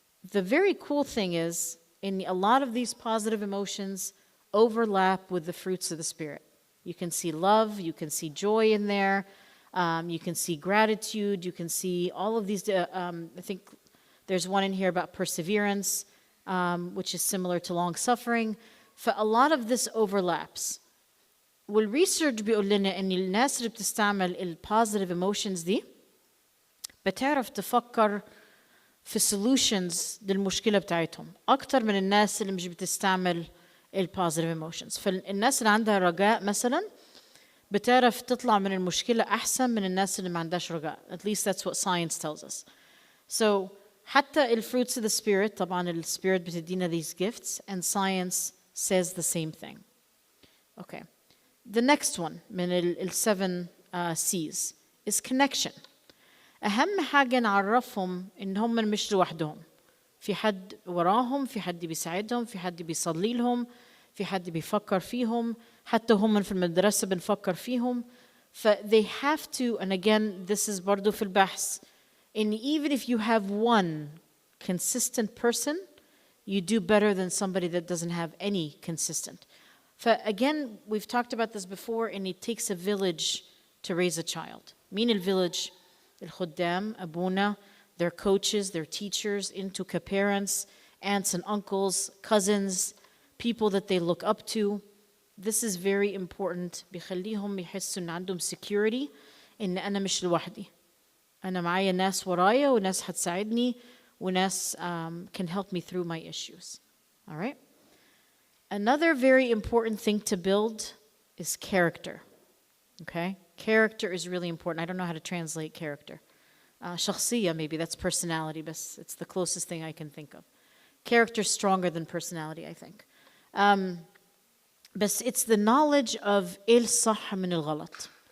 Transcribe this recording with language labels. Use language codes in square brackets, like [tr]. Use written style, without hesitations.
[en] The very cool thing is, in a lot of these positive emotions overlap with the fruits of the Spirit. You can see love, you can see joy in there, you can see gratitude, you can see all of these. I think there's one in here about perseverance, which is similar to long suffering. A lot of this overlaps. [ar] والresearch بيقول لنا إن الناس اللي بتستعمل [en] positive emotions [ar] دي بتعرف تفكر في solutions للمشكلة بتاعتهم أكتر من الناس اللي مش بتستعمل positive emotions. فالناس اللي عندها رجاء مثلا بتعرف تطلع من المشكلة أحسن من الناس اللي ما عندهاش رجاء. [en] At least that's what science tells us. So حتى fruits of the Spirit, [ar] طبعا [en] Spirit [ar] بتدينا [en] these gifts, and science says the same thing. Okay. The next one من 7 C's is connection. [ar] أهم حاجة نعرفهم إن هم مش لوحدهم. في حد وراهم، في حد بيساعدهم، في حد بيصلي لهم، في حد بيفكر فيهم، حتى هم في المدرسة بنفكر فيهم. [en] They have to, and again, this is [ar] برضو في البحث, [en] and even if you have one consistent person, you do better than somebody that doesn't have any consistent. Again, we've talked about this before, and it takes a village to raise a child. [ar] مين الvillage? [en] الخدام, أبونا, their coaches, their teachers, into parents, aunts and uncles, cousins, people that they look up to. This is very important. [ar] بيخليهم يحسوا إن عندهم security إن أنا مش لوحدي. أنا معايا ناس ورايا وناس هتساعدني وناس [en] can help me through my issues. All right? Another very important thing to build is character. Okay? Character is really important. I don't know how to translate character. شخصية, maybe that's personality, but it's the closest thing I can think of. Character is stronger than personality, I think. But it's the knowledge of [ar] إيه الصح من الغلط.